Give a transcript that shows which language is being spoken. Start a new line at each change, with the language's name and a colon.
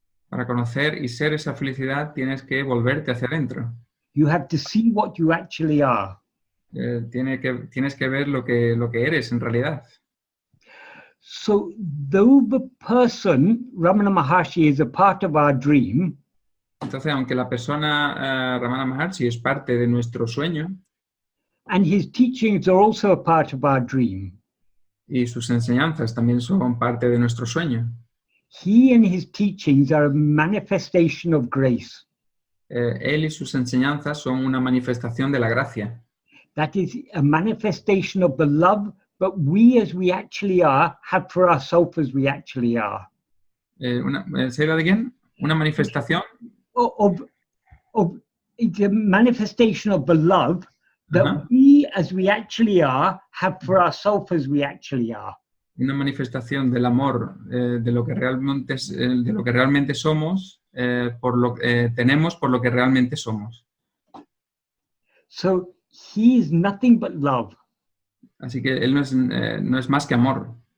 Spanish: Para conocer y ser esa felicidad, tienes que volverte hacia adentro.
English: You have to see what you actually are.
Spanish: Tienes que ver lo que eres en realidad.
English: So, though the person, Ramana Maharshi, is a part of our dream,
Spanish: Entonces, aunque la persona Ramana Maharshi es parte de nuestro sueño,
English: and his teachings are also a part of our dream,
Spanish: y sus enseñanzas también son parte de nuestro sueño,
English: he and his teachings are a manifestation of grace.
Spanish: él y sus enseñanzas son una manifestación de la gracia.
English: That is a manifestation of the love that we as we actually are have for ourselves as we actually are. ¿Say that again?
Spanish: Una manifestación
English: It's a manifestation of the love that we as we actually are have for ourselves as we actually are.
Spanish: Una manifestación del amor de lo que realmente somos, tenemos por lo que realmente somos.
English: So he is nothing but love.
Spanish: Así que él no es más que amor.